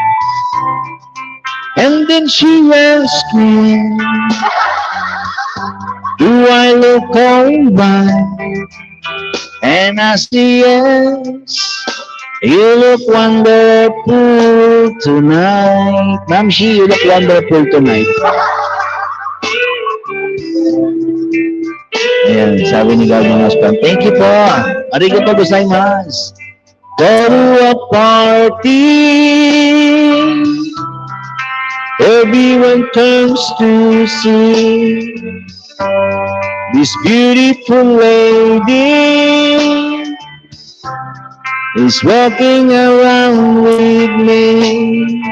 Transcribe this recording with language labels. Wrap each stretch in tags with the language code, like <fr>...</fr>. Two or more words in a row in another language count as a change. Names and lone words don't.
<en>And then she asked me, do I look alright? And I say yes, you look wonderful tonight. Ma'am Shi, you look wonderful tonight.</en> <tl>Ayan, sabi ni Gardening House Plant.</tl> <en>Thank you</en> <tl>po.</tl> <ja>ありがとうございます.</ja> <en>Go to a party, everyone turns to see this beautiful lady is walking around with me.</en>